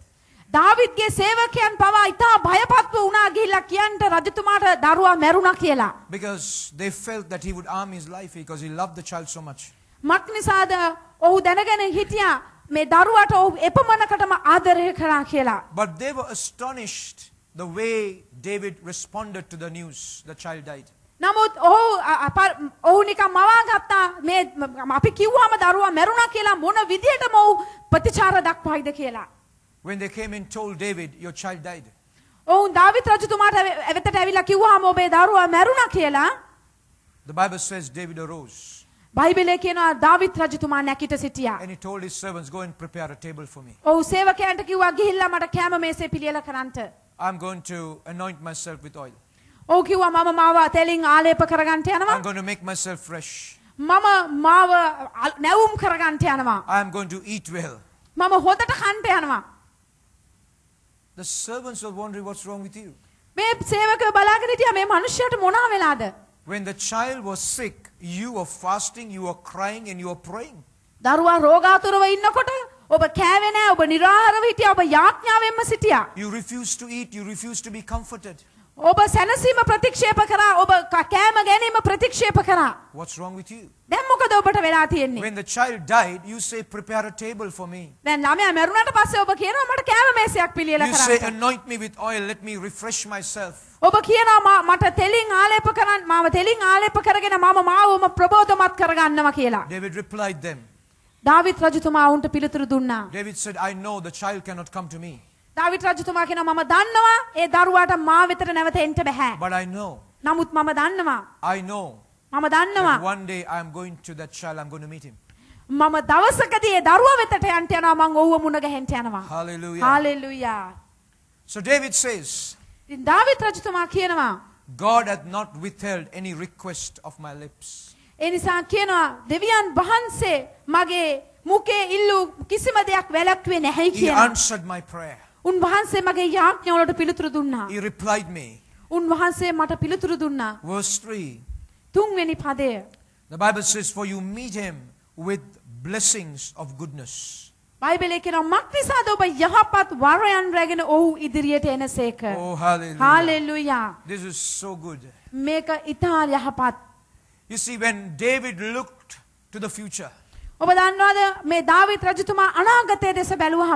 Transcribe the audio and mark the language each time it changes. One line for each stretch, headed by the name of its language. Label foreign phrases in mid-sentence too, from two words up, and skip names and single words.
Sinhala: දාවිත්ගේ සේවකයන් පවා ඊට භයපත්ව වුණා ගිහිල්ලා කියන්ට රජතුමාට දරුවා මැරුණා කියලා.
English: Because they felt that he would harm his life because he loved the child so much.
Sinhala: මක් නිසාද ඔහු දැනගෙන හිටියා මේ දරුවාට ඔහු එපමණකටම ආදරය කරා කියලා.
English: But they were astonished the way David responded to the news the child died.
Sinhala: නමුත් ඔහු නිකන් මවා ගත්තා මේ අපි කිව්වම දරුවා මැරුණා කියලා මොන විදියටම ඔහු ප්‍රතිචාර දක්වයිද කියලා.
English: When they came and told David, your child died.
Sinhala: ඔවුන් දාවිත් රජතුමාට එවෙතට ඇවිල්ලා කිව්වහම ඔබේ දරුවා මැරුණා කියලා.
English: The Bible says David arose.
Sinhala: බයිබලයේ කියනවා දාවිත් රජතුමා නැගිට සිටියා.
English: And he told his servants, go and prepare a table for me.
Sinhala: ඔහු සේවකයන්ට කිව්වා ගිහිල්ලා මට කෑම මේසේ පිළියෙල කරන්න.
English: I'm going to anoint myself with oil.
Sinhala: ඔහු කිව්වා මම මාව තෙලින් ආලේප කරගන්න යනවා.
English: I'm going to make myself fresh.
Sinhala: මම මාව නැවුම් කරගන්න යනවා.
English: I'm going to eat well.
Sinhala: මම හොදට කන්න යනවා.
English: The servants were wondering what's wrong with you.
Sinhala: මේ සේවකයෝ බලාගෙන හිටියා මේ මිනිහයාට මොනවා වෙලාද?
English: When the child was sick, you were fasting, you were crying and you were praying.
Sinhala: දරුවා රෝගාතුරව ඉන්නකොට ඔබ කෑවේ නැහැ, ඔබ නිරාහාරව හිටියා, ඔබ යාඥාවෙන්ම සිටියා.
English: You refused to eat, you refused to be comforted.
Sinhala: ඔබ සැනසීම ප්‍රතික්ෂේප කරා. ඔබ කෑම ගැනීම ප්‍රතික්ෂේප කරා.
English: What's wrong with you?
Sinhala: දැන් මොකද ඔබට වෙලා තියෙන්නේ?
English: When the child died, you say, prepare a table for me.
Sinhala: දැන් ළමයා මැරුණාට පස්සේ ඔබ කියනවා මට කෑම මේසයක් පිළියෙල
English: You say,
Sinhala: කරන්න.
English: anoint me with oil, let me refresh myself.
Sinhala: ඔබ කියනවා මට තෙලින් ආලේප කරන්න මාව තෙලින් ආලේප කරගෙන මම මාවම ප්‍රබෝධමත් කරගන්නවා කියලා.
English: David replied them.
Sinhala: දාවිත් රජතුමා වුන්ට පිළිතුරු දුන්නා.
English: David said, I know the child cannot come to me,
Sinhala: දාවිත් රජතුමා කියනවා මම දන්නවා ඒ දරුවාට මා වෙතට නැවත එන්න බෑ.
English: but I know,
Sinhala: නමුත් මම දන්නවා මම දන්නවා
English: that one day I am going to that child, I'm going to meet him.
Sinhala: මම දවසකදී ඒ දරුවා වෙතට යන්න යනවා මං ඔව්ව මුණ ගැහෙන්න යනවා.
English: Hallelujah.
Sinhala: හalleluya.
English: So David says,
Sinhala: ඉතින් දාවිත් රජතුමා කියනවා
English: God hath not withheld any request of my lips.
Sinhala: ඒ නිසා කියනවා දෙවියන් වහන්සේ මගේ මුඛේ ඉල්ලු කිසිම දෙයක් වැළැක්ුවේ නැහැ
English: He
Sinhala: කියලා.
English: answered my prayer.
Sinhala: උන්වහන්සේ මගේ යාඥාවලට පිළිතුරු දුන්නා.
English: He replied me.
Sinhala: උන්වහන්සේ මට පිළිතුරු දුන්නා.
English: Verse 3.
Sinhala: තුන්වෙනි පදය.
English: The Bible says, for you meet him with blessings of goodness.
Sinhala: බයිබලයේ කියනවා මක්නිසාද ඔබ යහපත් වරයන් රැගෙන ඔහු ඉදිරියට එනසේක.
English: Oh, hallelujah.
Sinhala: හalleluya.
English: This is so good.
Sinhala: මේක ඉතා යහපත්.
English: You see, when David looked to the future,
Sinhala: ඔබ දන්නවද මේ දාවිත් රජතුමා අනාගතය දෙස බැලුවහම